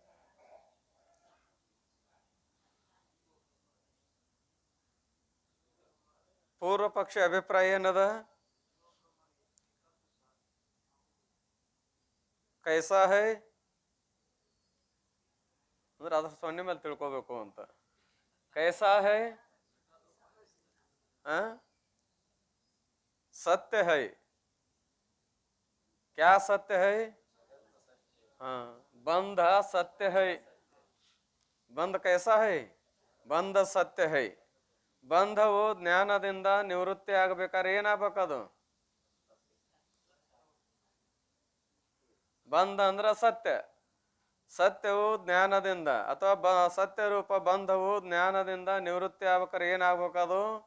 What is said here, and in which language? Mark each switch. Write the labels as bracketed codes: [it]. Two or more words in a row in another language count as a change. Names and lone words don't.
[kn] ಪೂರ್ವ ಪಕ್ಷಿ ಅಭಿಪ್ರಾಯ ಏನದ? [hi] कैसा है [kn] ಅಂದ್ರೆ ಅದ್ರ ಸೊನ್ನೆ ಮೇಲೆ ತಿಳ್ಕೊಬೇಕು ಅಂತ. [hi] कैसा है? सत्य है। क्या सत्य है? हाँ, बंध सत्य है। बंध कैसा है? बंध सत्य है. [kn] ಬಂಧವು ಜ್ಞಾನದಿಂದ ನಿವೃತ್ತಿ ಆಗಬೇಕಾದ್ರೆ ಏನಾಗಬೇಕದು? ಬಂಧ ಅಂದ್ರ ಸತ್ಯ. ಸತ್ಯವು ಜ್ಞಾನದಿಂದ ಅಥವಾ ಸತ್ಯ ರೂಪ ಬಂಧವು ಜ್ಞಾನದಿಂದ ನಿವೃತ್ತಿ ಆಗ್ಬೇಕಾದ್ರೆ ಏನಾಗ್ಬೇಕದು?